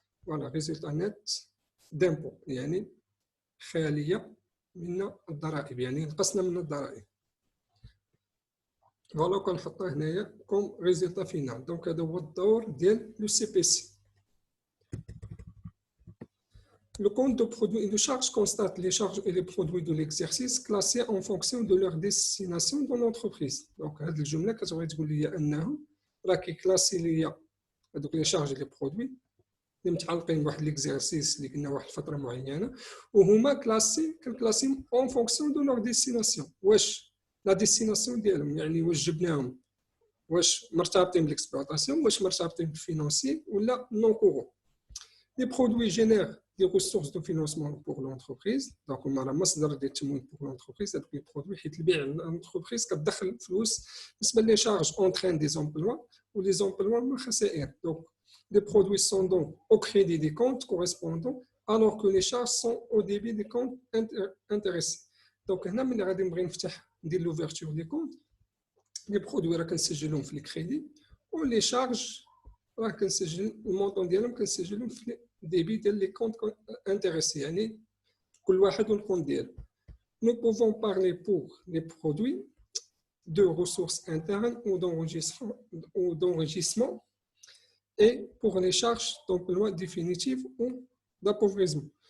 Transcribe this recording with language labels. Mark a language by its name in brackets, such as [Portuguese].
[Arabic] فوالا ريزولتا نيت دامبو يعني خاليه من الضرائب يعني نقصنا من الضرائب. فوالا كنحطها هنايا كوم ريزولتا فينال. دونك هذا هو الدور ديال لو سي بي سي. [French] Le compte de produits et de charges constate les charges et les produits de l'exercice classés en fonction de leur destination dans l'entreprise. [Arabic] Donc, هذه الجملة كتبغي تقول لي أنه راه كيكلاسي لي هذوك لي شارج لي برودوي اللي متعلقين بواحد ليكزيرسيس اللي كنا واحد الفترة معينة وهما كنكلاسيهم [French] اون فونكسيون دو لور ديستيناسيون. [Arabic] واش لا ديستيناسيون ديالهم يعني واش جبناهم واش مرتبطين بالاكسبلوطاسيون واش مرتبطين بالفينانسي ولا نون كورون. [French] Les produits génèrent des ressources de financement pour l'entreprise. Donc, on a la [Arabic] مصدر ديال التمويل [French] pour l'entreprise. C'est des produits [Arabic] حيت البيع [French] l'entreprise [Arabic] كتدخل فلوس. [French] بالنسبة les charges entraînent des emplois ou les emplois ما خسائر. Donc, les produits sont donc au crédit des comptes correspondants alors que les charges sont au débit des comptes intéressés. [Arabic] Donc, هنا ملي غادي نبغي نفتح ندير [French] l'ouverture des comptes, [Arabic] les produits راه كنسجلهم في الكريدي و les charges راه كنسجل المونطون ديالهم كنسجلهم في débit ديال [French] les comptes intéressés [Arabic] يعني كل واحد والكونت ديالو. [French] Nous pouvons parler pour les produits de ressources internes ou d'enregistrement et pour les charges d'emploi définitive ou d'appauvrissement.